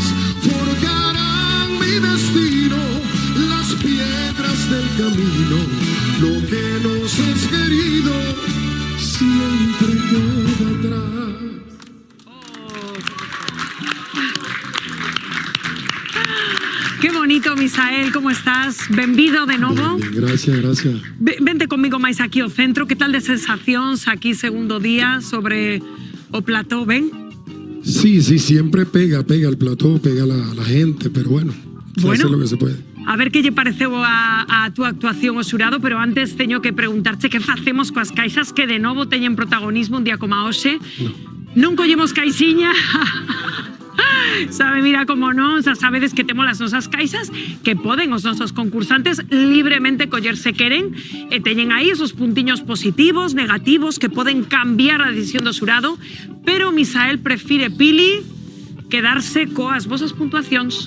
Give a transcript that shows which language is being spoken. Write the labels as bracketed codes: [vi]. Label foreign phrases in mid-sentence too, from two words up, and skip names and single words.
[es] Forjarán mi destino las piedras del camino. Lo que nos es querido siempre queda atrás. Qué bonito, Misael, como estás? [gl] Benvido de novo. [es] Gracias. [gl] Vente conmigo máis aquí ao centro. Que tal de sensacións aquí segundo día sobre o plató, ven? [es] Sí, siempre pega el plató, pega la gente, pero bueno, se hace lo que se puede. [gl] A ver que lle pareceu a túa actuación o xurado, pero antes teño que preguntarche que facemos coas caixas que de novo teñen protagonismo un día como a hoxe. Non collemos caixiña. Sabe, mira como non, xa sabedes que temos as nosas caixas que poden os nosos concursantes libremente coller se queren e teñen aí esos puntiños positivos, negativos que poden cambiar a decisión do xurado, pero Misael prefire, Pili, quedarse coas vosas puntuacións.